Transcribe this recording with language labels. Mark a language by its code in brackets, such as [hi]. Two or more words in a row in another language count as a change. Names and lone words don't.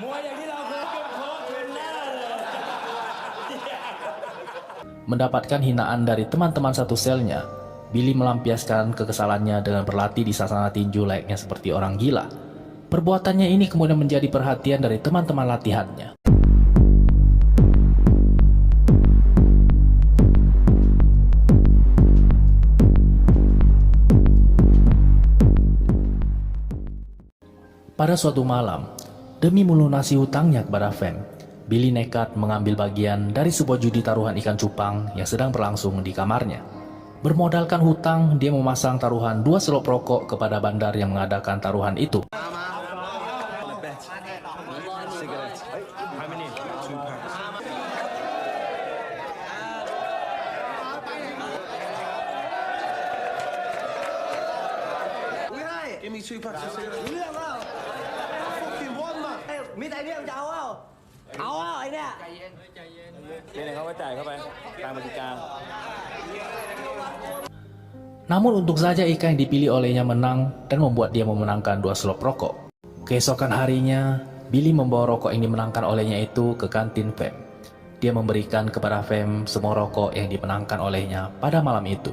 [th] วยอย่างที่เราเคยเป็นโค้ชเทรนเนอร์เลย [id] Mendapatkan hinaan dari teman-teman satu selnya, Billy melampiaskan kekesalannya dengan berlatih di sasana tinju layaknya seperti orang gila. Perbuatannya ini kemudian menjadi perhatian dari teman-teman latihannya. Pada suatu malam, demi melunasi hutangnya kepada Fem, Billy nekat mengambil bagian dari sebuah judi taruhan ikan cupang yang sedang berlangsung di kamarnya. Bermodalkan hutang, dia memasang taruhan 2 selop rokok kepada bandar yang mengadakan taruhan itu. [en] Give me 2 packs of cigarettes. [th] มีแต่เรื่องจะเอาไอ้เนี่ยเนี่ยเขาก็จ่ายเข้าไปตามกติกา [id] Namun untung saja ikan yang dipilih olehnya menang dan membuat dia memenangkan 2 selop rokok. Keesokan harinya, Billy membawa rokok yang dimenangkan olehnya itu ke kantin Fem. Dia memberikan kepada Fem semua rokok yang dimenangkan olehnya pada malam itu.